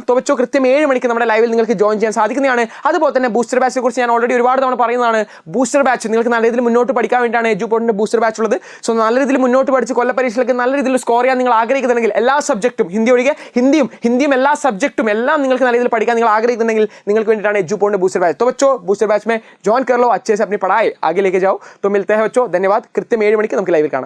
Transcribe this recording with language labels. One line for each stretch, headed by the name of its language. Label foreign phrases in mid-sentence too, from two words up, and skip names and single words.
Malayalam: തുവച്ചോ കൃത്യം 7 മണിക്ക് നമ്മുടെ ലൈവിൽ നിങ്ങൾക്ക് ജോയിൻ ചെയ്യാൻ സാധിക്കുന്നതാണ്. അതുപോലെ തന്നെ ബൂസ്റ്റർ ബാച്ചിനെ കുറിച്ച് ഞാൻ ഓൾറെഡി ഒരുപാട് തവണ പറയുന്നതാണ്. ബൂസ്റ്റർ ബാച്ച് നിങ്ങൾക്ക് നല്ല രീതിയിൽ മുന്നോട്ട് പഠിക്കാൻ വേണ്ടിയിട്ടാണ് എഡ്യൂപോർട്ടിൻ്റെ ബൂസ്റ്റർ ബാച്ച് ഉള്ളത്. സോ നല്ല രീതിയിൽ മുന്നോട്ട് പഠിച്ച് കൊല്ലപ്പരീക്ഷയിലേക്ക് നല്ല രീതിയിൽ സ്കോർ ചെയ്യാൻ നിങ്ങൾ ആഗ്രഹിക്കുന്നുണ്ടെങ്കിൽ എല്ലാ സബ്ജക്റ്റും ഹിന്ദി ഒഴികെ ഹിന്ദിയും എല്ലാ സബ്ജക്റ്റും എല്ലാം നിങ്ങൾക്ക് നല്ല രീതിയിൽ പഠിക്കാൻ നിങ്ങൾ ആഗ്രഹിക്കുന്നുണ്ടെങ്കിൽ നിങ്ങൾക്ക് വേണ്ടിയിട്ടാണ് എഡ്യൂപോർട്ടിൻ്റെ ബൂസ്റ്റർ ബാച്ച്.
Hindi: तो बच्चों बूस्टर बैच में ज्वाइन कर लो, अच्छे से अपनी पढ़ाई आगे लेके जाओ. तो मिलते हैं बच्चों, धन्यवाद.
Malayalam: കൃത്യ 7 മണി നമുക്ക് ലൈവിൽ കാണാം.